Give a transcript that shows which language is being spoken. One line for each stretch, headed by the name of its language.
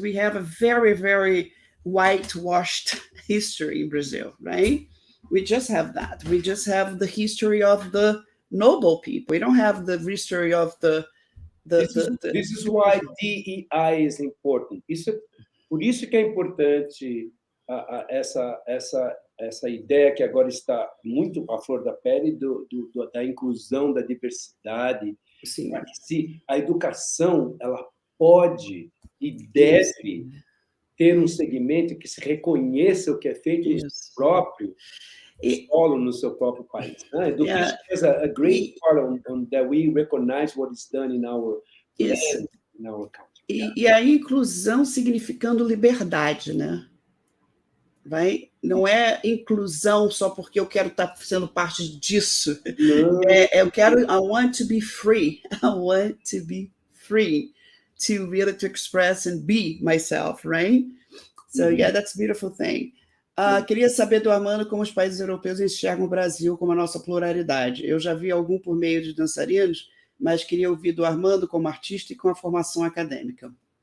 English: We have a very, very whitewashed history in Brazil, right? We just have that. We just have the history of the noble people. We don't have the history of This is why DEI is important.
Portuguese: Por isso que é importante essa ideia que agora está muito à flor da pele da inclusão, da diversidade. Sim. Se a educação ela pode e deve ter um segmento que se reconheça o que é feito no seu próprio solo, no seu próprio país.
English: Education is a great part on that we recognize what is done in our land, in our country.
Portuguese: E a inclusão significando liberdade, né? Não é inclusão só porque eu quero estar sendo parte disso. Eu quero,
English: I want to be free. I want to be free to really to express and be myself, right? So yeah, that's a beautiful thing.
Portuguese: Queria saber do Armando como os países europeus enxergam o Brasil como a nossa pluralidade. Eu já vi algum por meio de dançarinos, mas queria ouvir do Armando como artista e com a formação acadêmica.